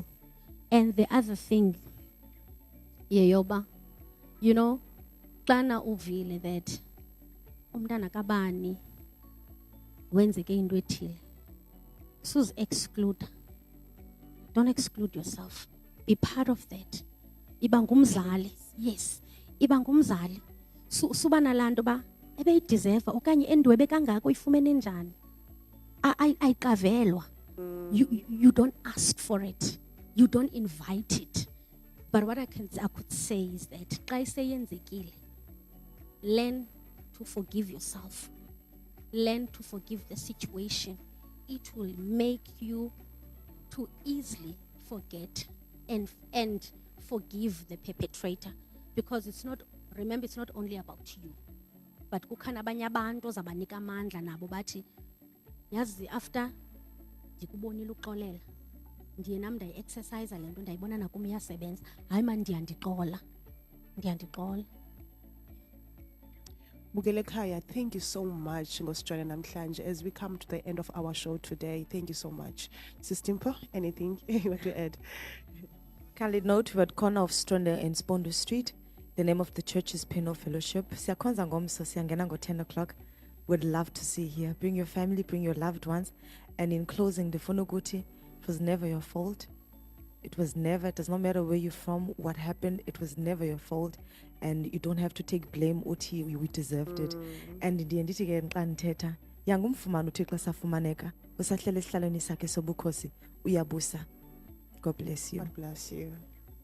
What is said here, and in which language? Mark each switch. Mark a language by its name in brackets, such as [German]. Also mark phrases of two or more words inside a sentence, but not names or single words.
[English] And the other thing, yeyoba, you know, [Xhosa] xana uvile that umntana kabani wenzeke into ethile, suzi exclude. [English] Don't exclude yourself. Be part of that. [Xhosa] Iba ngumzali. Yes. Iba ngumzali. Suba nalanto ba ebeyideserve okanye endwebe kangako ifumene njani. Ayikavelwa. [English] You don't ask for it. You don't invite it. But what I could say is that [Xhosa] xa iseyenzekile, [English] learn to forgive yourself. Learn to forgive the situation. It will make you to easily forget and forgive the perpetrator, because it's not only about you, [Xhosa] but kukhona abanye abantu ozabanika amandla nabo bathi yazi after ndikubonile uxolela ndiye nam ndayi-exercise le nto ndayibona nakum iyasebenza hayi mani ndiyandiqola Bukele Khaya, [English] thank you so much [Xhosa] ngosijwayela namhlanje. [English] As we come to the end of our show today, thank you so much. Sis Dimpo, anything you want to add? Kindly note, we're at corner of Stronda and Spondo Street. The name of the church is Penal Fellowship. [Xhosa] Siyakhonza ngomso, siyangena ngo-10 o'clock. [English] We'd love to see you here. Bring your family, bring your loved ones. And in closing, the Funuguti, it was never your fault. It does not matter where you're from, what happened, it was never your fault. And you don't have to take blame, uthi we deserved it. [Xhosa] And ndiye ndithi ke xa ndithetha, yangumfumana uThixo safumaneka, usahlele esihlalweni sakhe sobukhosi, uyabusa. [English] God bless you. God bless you.